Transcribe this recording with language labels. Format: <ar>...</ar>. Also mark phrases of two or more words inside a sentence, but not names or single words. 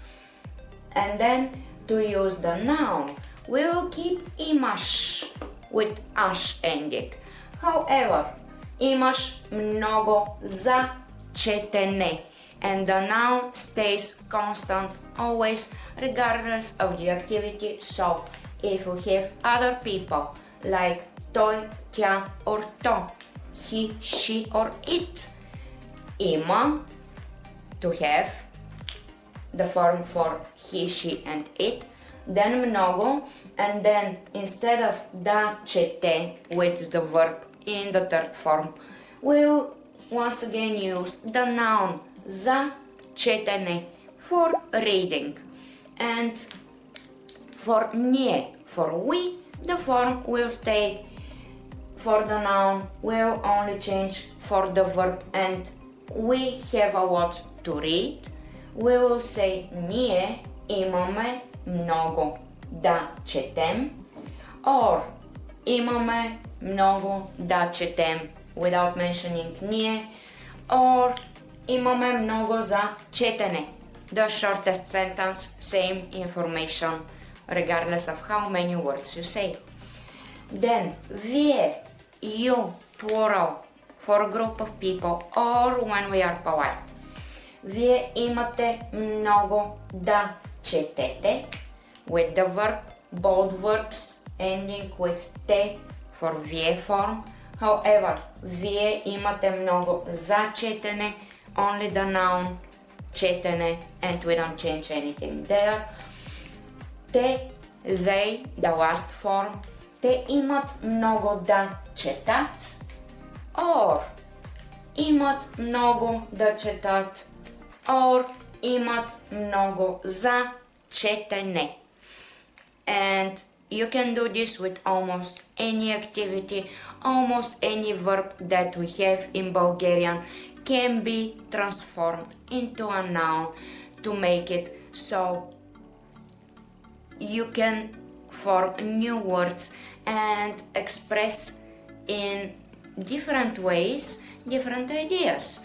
<en>And then to use the noun, we will keep imaš with aš ending. However,</en> <bg>имаш много за четене,</bg> <en>and the noun stays constant always regardless of the activity. So if you have other people like</en> <bg>той, тя</bg> <en>or то, he, she or it, ima to have the form for he, she and it, then mnogo, and then instead of</en> <bg>да чете</bg> <en>with the verb in the third form, we'll once again use the noun</en> <bg>за четене</bg> <en>for reading. And for nie, for we, the form will stay. For the noun, we'll only change for the verb, and we have a lot to read. We will say</en> <bg>ние имаме много да четем,</bg> <en>or</en> <bg>имаме много да четем</bg> <en>without mentioning ние, or</en> <bg>имаме много за четене.</bg> <en>The shortest sentence, same information, regardless of how many words you say. Then, вие, you, plural, for a group of people, or when we are polite.</en> <bg>Вие имате много да четете,</bg> <en>with the verb, both verbs ending with те for вие form. However,</en> <bg>вие имате много за четене,</bg> <en>only the noun четене, and we don't change anything there. Те, they, the last form,</en> <bg>те имат много да четат, or имат много да четат, or имат много за четене.</bg> <en>And you can do this with almost any activity, almost any verb that we have in Bulgarian can be transformed into a noun to make it so you can form new words and express in different ways different ideas.</en>